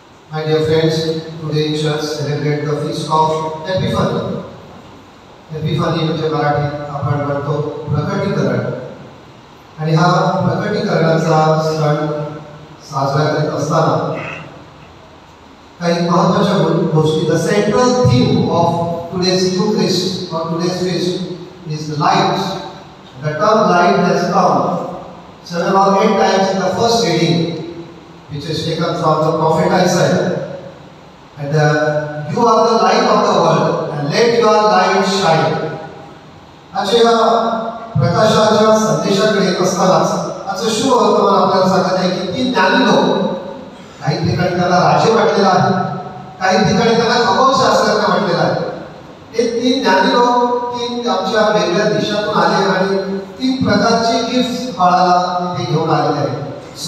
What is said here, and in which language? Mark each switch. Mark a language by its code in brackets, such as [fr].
[en] My dear friends, today church celebrate the feast of Epiphany. [mr] Epiphany म्हणजे मराठीत आपण म्हणतो प्रकटीकरण. आणि हा प्रकटीकरणाचा सण साजरा करत असताना काही महत्त्वाच्या गोष्टी, [en] The central theme of today's Eucharist or today's feast is light. The term light has come 7 or 8 times in the first reading, which is taken from the prophet Isaiah. And you are the light of the world, and let your light shine. [mr] अशा प्रकाशाच्या संदेशाकडे येत असतानाच असं शुभ वर्तमान आपल्याला सांगत आहे की ती ज्ञानी लोक, काही ठिकाणी त्याला राजे म्हटलेला आहे, काही ठिकाणी त्याला खगोलशास्त्रज्ञ म्हटलेला आहे. हे तीन ज्ञानी लोक तीन आमच्या वेगळ्या देशातून आले आणि तीन प्रकारचे गिफ्ट बाळाला तिथे घेऊन आलेले आहेत.